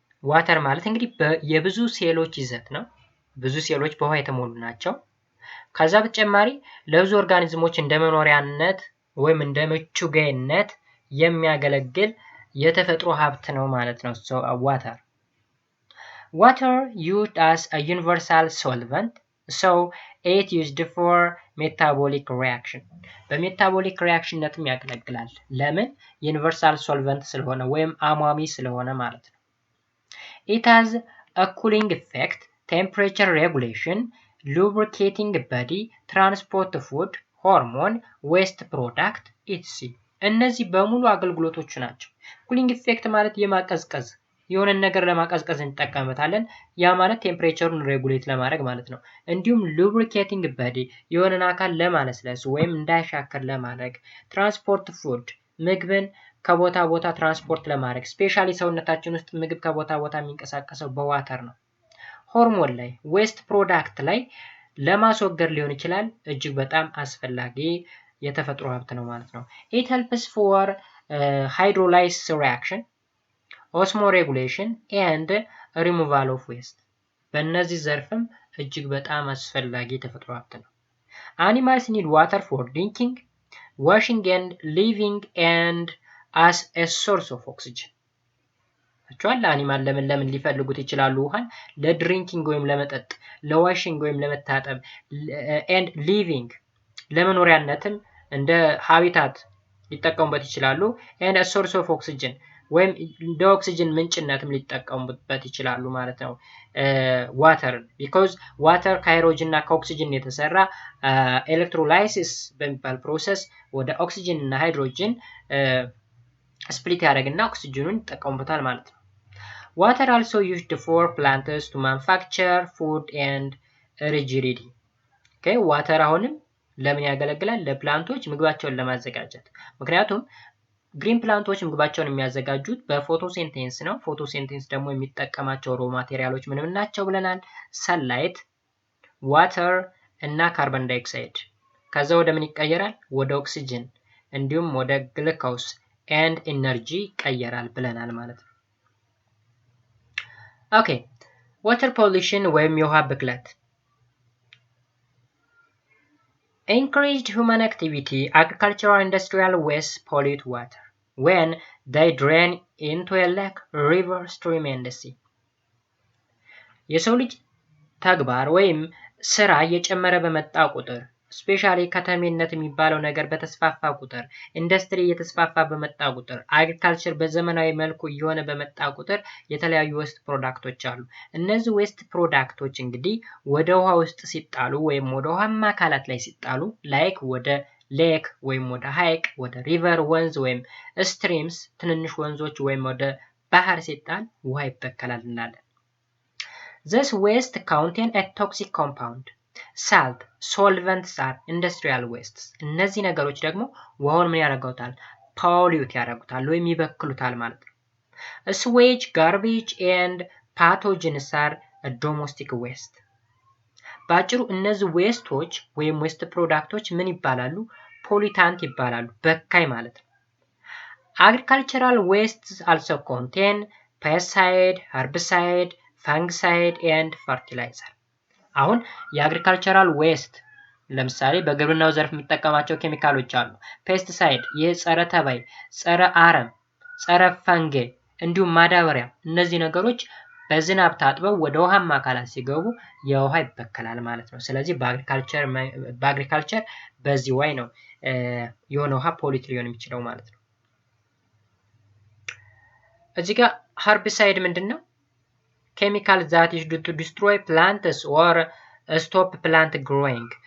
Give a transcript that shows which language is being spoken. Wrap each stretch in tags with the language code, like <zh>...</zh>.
<am>ዋተር ማለት እንግዲህ የብዙ ሴሎች ይዘት ነው። ብዙ ሴሎች በውሃ የተሞሉ ናቸው። ከዛ በተጨማሪ ለብዙ ኦርጋኒዝሞች እንደ መኖሪያነት ወይም እንደ ምቹጌነት የሚያገለግል የተፈጥሮ ሀብት ነው ማለት ነው።</am> <en>so water used as a universal solvent, so it used for metabolic reaction.</en> <am>በሜታቦሊክ ሪአክሽንነትም ያገለግላል። ለምን? ዩኒቨርሳል ሶልቨንት ስለሆነ ወይም አሟሚ ስለሆነ ማለት ነው።</am> <en>it has a cooling effect, temperature regulation, lubricating body, transport food, hormone, waste product, etc.</en> <am>እነዚህ በሙሉ አገልግሎቶቹ ናቸው። ኩሊንግ ኢፌክት ማለት የማቀዝቀዝ የሆነ ነገር ለማቀዝቀዝ እንጠቀምበታለን። ያ ማለት ቴምፕሬቸሩን ሬጉሌት ለማድረግ ማለት ነው። እንዲሁም</am> <en>lubricating body</en> <am>የሆነን አካል ለማለስለስ ወይም እንዳይሻከር ለማድረግ፣ ትራንስፖርት ፉድ ምግብን ከቦታ ቦታ ትራንስፖርት ለማድረግ፣ ስፔሻሊ ሰውነታችን ውስጥ ምግብ ከቦታ ቦታ የሚንቀሳቀሰው በዋተር ነው። ሆርሞን ላይ ዌስት ፕሮዳክት ላይ ለማስወገድ ሊሆን ይችላል። እጅግ በጣም አስፈላጊ የተፈጥሮ ሀብት ነው ማለት ነው።</am> <en>it helps for hydrolysis reaction, osmoregulation and removal of waste.</en> <am>በእነዚህ ዘርፍም እጅግ በጣም አስፈላጊ የተፈጥሮ ሀብት ነው።</am> <en>animals need water for drinking, washing and living and as a source of oxygen.</en> <am>አቻለ አኒማል ለምን ሊፈልጉት ይችላሉ? ውሃን ለድሪንኪንግ ወይም ለመጠጥ፣ ለዋሽንግ ወይም ለመታጠብ</am> <en>and living</en> <am>ለመኖሪያነትም እንደ ሃቢታት ሊጠቀሙበት ይችላሉ።</am> <en>and a source of oxygen</en> <am>ወይም እንደ ኦክሲጅን ምንጭነትም ሊጠቀሙበት ይችላሉ ማለት ነው። ዋተር because ዋተር ከሃይድሮጅን እና ከኦክሲጅን የተሰራ ኤሌክትሮላይሲስ በሚባል ፕሮሰስ ወደ ኦክሲጅን እና ሃይድሮጅን ስፕሊት ያደርግና ኦክሲጅኑን ይጠቀሙበታል ማለት ነው።</am> <en>water also used for plants to manufacture food and rigidity.</en> <am>okay water አሁንም ለምን ያገለግላል? ለፕላንቶች ምግባቸውን ለማዘጋጀት። ምክንያቱም ግሪን ፕላንቶች ምግባቸውን የሚያዘጋጁት በፎቶሲንቴሲስ ነው። ፎቶሲንቴሲስ ደግሞ የሚጠቀማቸው ሮ ማቴሪያሎች ምንም ናቸው ብለናል? ሰንላይት፣ ዋተር እና ካርቦን ዳይኦክሳይድ። ከዛ ወደ ምን ይቀየራል? ወደ ኦክሲጅን እንዲሁም ወደ ግሉኮስ ኤንድ ኢነርጂ ይቀየራል ብለናል ማለት ነው። ኦኬ ዋተር ፖሊሽን ወይም የውሃ ብክለት</am> <en>increased human activity, agricultural industrial waste pollute water when they drain into a lake, river, stream and sea.</en> <am>የሰው ልጅ ተግባር ወይም ስራ እየጨመረ በመጣ ቁጥር ስፔሻሊ ከተሜነት የሚባለው ነገር በተስፋፋ ቁጥር ኢንዱስትሪ እየተስፋፋ በመጣ ቁጥር አግሪካልቸር በዘመናዊ መልኩ እየሆነ በመጣ ቁጥር የተለያዩ ዌስት ፕሮዳክቶች አሉ። እነዚህ ዌስት ፕሮዳክቶች እንግዲህ ወደ ውሃ ውስጥ ሲጣሉ ወይም ወደ ውሃማ አካላት ላይ ሲጣሉ ላይክ ወደ ሌክ ወይም ወደ ሐይቅ ወደ ሪቨር ወንዝ ወይም ስትሪምስ ትንንሽ ወንዞች ወይም ወደ ባህር ሲጣል ውሃ ይበከላል እንላለን።</am> <en>This waste contain a toxic compound. Salt, solvents are industrial wastes.</en> <am>እነዚህ ነገሮች ደግሞ ውሃውን ምን ያደርጉታል? ፖሊዩት ያደርጉታል ወይም ይበክሉታል ማለት ነው።</am> <en>Sewage, garbage and pathogens are a domestic waste.</en> <am>ባጭሩ እነዚህ ዌስቶች ወይም ዌስት ፕሮዳክቶች ምን ይባላሉ? ፖሊታንት ይባላሉ፣ በካይ ማለት ነው።</am> <en>Agricultural wastes also contain pesticide, herbicide, fungicide and fertilizer.</en> <am>አሁን የአግሪካልቸራል ዌስት ለምሳሌ በግብርናው ዘርፍ የምንጠቀማቸው ኬሚካሎች አሉ። ፔስቲሳይድ የጸረ ተባይ፣ ጸረ አረም፣ ጸረ ፈንጌ እንዲሁም ማዳበሪያ። እነዚህ ነገሮች በዝናብ ታጥበው ወደ ውሃማ አካላት ሲገቡ የውሃ ይበከላል ማለት ነው። ስለዚህ በአግሪካልቸር በዚህ ወይ ነው የሆነ ውሃ ፖሊት ሊሆን የሚችለው ማለት ነው። እዚህ ጋር</am> <en>herbicide ምንድነው? chemical that is to destroy plants or stop plant growing.</en>